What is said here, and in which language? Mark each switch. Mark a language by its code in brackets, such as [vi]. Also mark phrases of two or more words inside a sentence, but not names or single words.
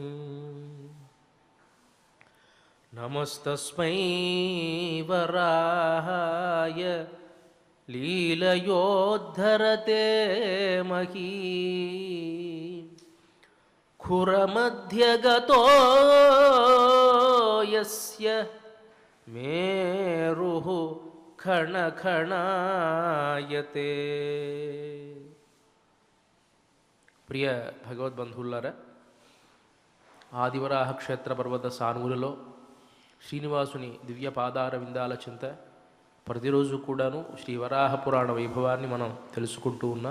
[sa] नमस्तस्मै वराहाय लीलयोद्धरते मही खुरमध्यगतो यस्य मेरुः खणखणायते। [te] ప్రియ భగవద్బంధువులారా, ఆదివరాహ క్షేత్ర పర్వత సానువులలో శ్రీనివాసుని దివ్య పాదార విందాల చింత ప్రతిరోజు కూడాను శ్రీ వరాహ పురాణ వైభవాన్ని మనం తెలుసుకుంటూ ఉన్నాం.